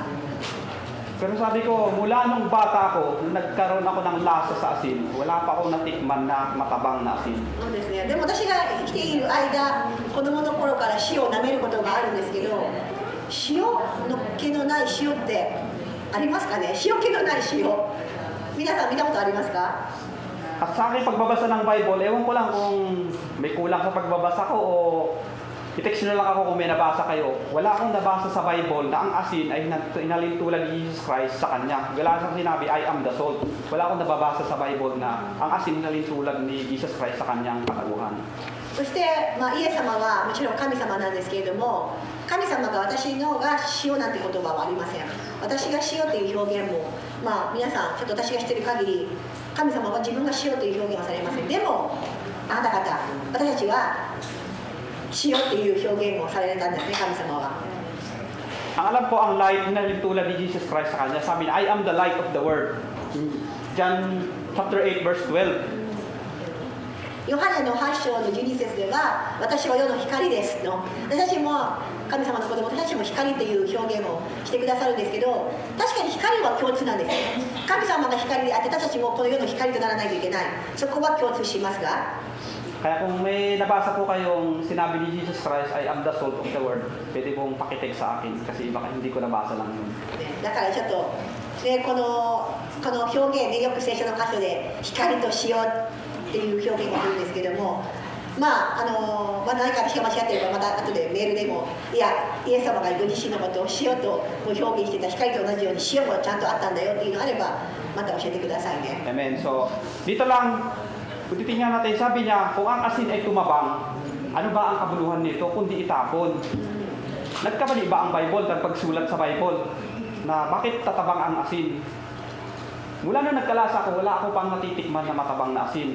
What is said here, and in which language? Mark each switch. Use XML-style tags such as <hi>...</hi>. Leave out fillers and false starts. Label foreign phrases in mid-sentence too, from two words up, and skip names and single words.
<tl>Pero sabi ko, mula nung bata ko, nung nagkaroon ako ng lasa sa asin, wala pa akong natikman na matabang na asin.</tl> <ja>そうですね。でも私が生きている間、子供の頃から塩を舐めることがあるんですけど、塩の気のない塩ってありますかね。塩気のない塩。皆さん見たことありますか？</ja> <tl>At sa akin pagbabasa ng Bible, ewan ko lang kung may kulang sa pagbabasa ko o i-text nyo lang ako kung may nabasa kayo. Wala akong nabasa sa Bible na ang asin ay inalintulad ni Jesus Christ sa kanya. Wala siyang sinabi,</tl> <en>I am the salt.</en> <tl>Wala akong nababasa sa Bible na ang asin inalintulad ni Jesus Christ sa kanyang katawan.</tl> <ja>そして、イエス様はもちろん神様なんですけれども、神様が私のが塩なんて言葉はありません。私が塩という表現も、皆さんちょっと私が知っている限り、神様は自分が塩という表現はされません。でもあなた方、私たちは塩という表現をされたんですね、神様は。</ja> <tl>Ang alam ko, ang light na tulad ni Jesus Christ sa kanya, sabi niya,</tl> <en>I am the light of the world. John chapter 8 verse 12.</en> <ja>ヨハネの8章の12節では、私は世の光ですの。私たちも神様の子供、私たちも光という表現をしてくださるんですけど、確かに光は共通なんですね。神様が光であって、私たちもこの世の光とならないといけない。そこは共通しますが。</ja> <tl>Kaya kung may nabasa po kayong sinabi ni Jesus Christ,</tl> <en>I am the salt of the world,</en> <tl>pwede pong pakitig sa akin kasi baka hindi ko nabasa lang yun.</tl> <ja>だからちょっと、この表現でよく聖書の箇所で光と塩っていう表現があるんですけども、何か私が間違っていればまた後でメールでも、いやイエス様がご自身のことを塩と表現してた光と同じように塩もちゃんとあったんだよっていうのがあればまた教えてくださいね。</ja> <tl>Amen. So, dito lang, kung titingnan natin, sabi niya, kung ang asin ay tumabang, ano ba ang kabuluhan nito kundi itapon? Nagkamali ba ang Bible at pagsulat sa Bible na bakit tatabang ang asin? Mula nung nagkalasa ko, wala ako pang natitikman na matabang na asin.</tl>